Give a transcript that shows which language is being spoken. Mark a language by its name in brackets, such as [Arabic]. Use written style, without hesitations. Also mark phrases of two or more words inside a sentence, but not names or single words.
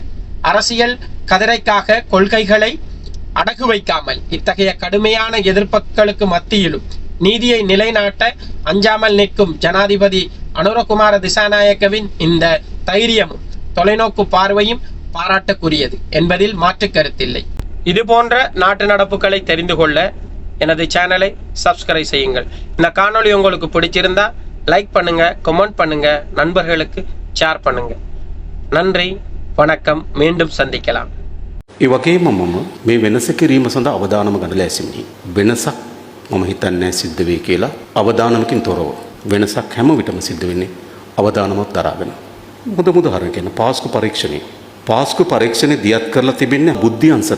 [Tamil] அரசியல் கதிரைக்காக கொள்கைகளை அடகு வைக்காமல் இத்தகைய கடுமையான எதிர்ப்புகளுக்கு மத்தியிலும் நீதியை நிலைநாட்ட அஞ்சாமல் நிற்கும் ஜனாதிபதி அனுரகுமார திசாநாயக்கவின் இந்த தைரியமும் தொலைநோக்கு பார்வையும் பாராட்டுக்குரியது என்பதில் மாற்று கருத்தில்லை. இது போன்ற நாட்டு நடப்புகளை தெரிந்து கொள்ள எனது சேனலை சப்ஸ்கிரைப் செய்யுங்கள். இந்த காணொளி உங்களுக்கு பிடிச்சிருந்தா லைக் பண்ணுங்க, கமெண்ட் பண்ணுங்க, நண்பர்களுக்கு ஷேர் பண்ணுங்க. நன்றி, வணக்கம். மீண்டும் சந்திக்கலாம். [Sinhala] ඒ වගේම මම මේ වෙනස කිරීම සඳහා අවදානම ගන්න ලෑස්තියි. වෙනසක් මම හිතන්නේ සිද්ධ වෙයි කියලා අවදානමකින් තොරව. වෙනසක් හැම විටම සිද්ධ වෙන්නේ අවදානමක් දරාගෙන. මුද උදාහරණ කියන පාස්කු පරීක්ෂණය. පාස්කු පරීක්ෂණය දියත් කරලා තිබෙන්නේ බුද්ධි අංශට.